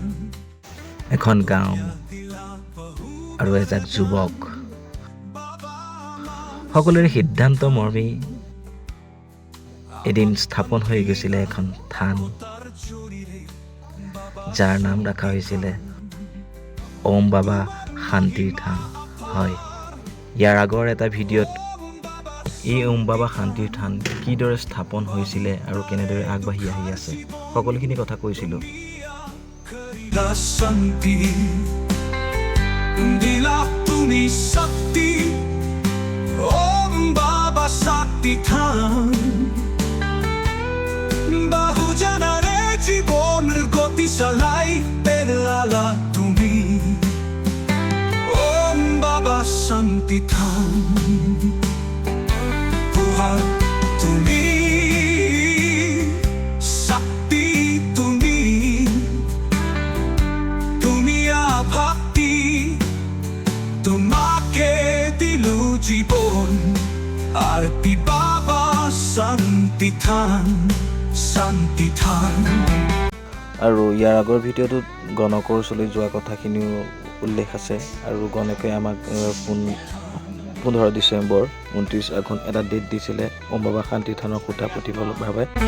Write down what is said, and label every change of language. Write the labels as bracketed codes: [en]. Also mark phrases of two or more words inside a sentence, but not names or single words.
[as] এখন গাঁও আৰু এজাক যুৱক সকলোৰে সিদ্ধান্ত মৰ্মে এদিন স্থাপন হৈ গৈছিলে এখন থান, যাৰ নাম ৰখা হৈছিলে ওম বাবা শান্তিৰ থান। হয়, ইয়াৰ আগৰ এটা ভিডিঅ'ত এই ওম বাবা শান্তিৰ থান কিদৰে স্থাপন হৈছিলে আৰু কেনেদৰে আগবাঢ়ি আহি আছে সকলোখিনি কথা কৈছিলোঁ। শান্তি দিলা তুমি শক্তি ওম বাবা শক্তি থান বহুজনরে জীবনের গতি চালাই পেলালা তুমি ওম বাবা শান্তি থান তুমি শক্তি তুমি ভক্তি তোমাকে দিলু জীবন আর বাবা শান্তি থান শান্তি থান। আৰু ইয়াৰ আগৰ ভিডিঅ'টোত গণকৰ ওচৰলৈ যোৱা কথাখিনিও উল্লেখ আছে আৰু গণকে আমাক 15 ডিচেম্বৰ 29 আঘোণ এটা ডেট দিছিলে ওম বাবা শান্তি থানৰ খুঁটা পুতিবৰ বাবে।